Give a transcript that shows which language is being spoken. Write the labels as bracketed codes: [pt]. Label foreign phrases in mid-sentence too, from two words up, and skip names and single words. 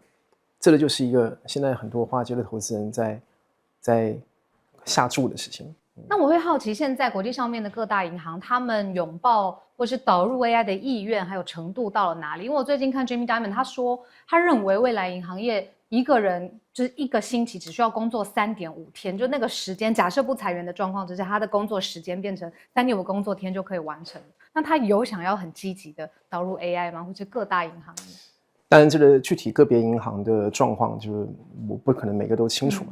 [zh] 這個就是一個現在很多華爾街的投資人在下注的事情。那我會好奇，現在國際上面的各大銀行，他們擁抱或是導入 AI 的意願還有程度到了哪裡？因為我最近看 Jamie Dimon， 他說他認為未來銀行業一個人就是一個星期只需要工作3.5天，就那個時間，假設不裁員的狀況之下，他的工作時間變成3.5工作天就可以完成。那他有想要很積極的導入 AI 嗎？或者各大銀行業？當然，這個具體個別銀行的狀況，就是我不可能每個都清楚嘛。